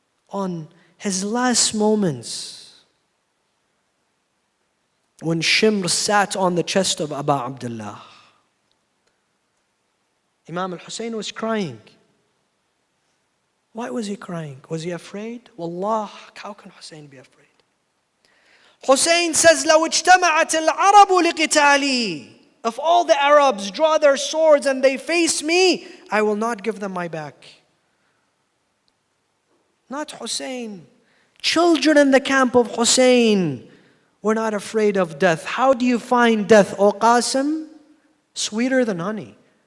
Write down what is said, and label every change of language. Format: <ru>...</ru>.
<en>On his last moments, when Shimr sat on the chest of Aba Abdullah, Imam al-Hussein was crying. Why was he crying? Was he afraid? Wallah, how can Hussein be afraid? Hussein says,</en> <ar>لو اجتمعت العرب لقتالي.</ar> <en>If all the Arabs draw their swords and they face me, I will not give them my back. Not Hussein. Children in the camp of Hussein were not afraid of death. How do you find death, O Qasim? Sweeter than honey.</en>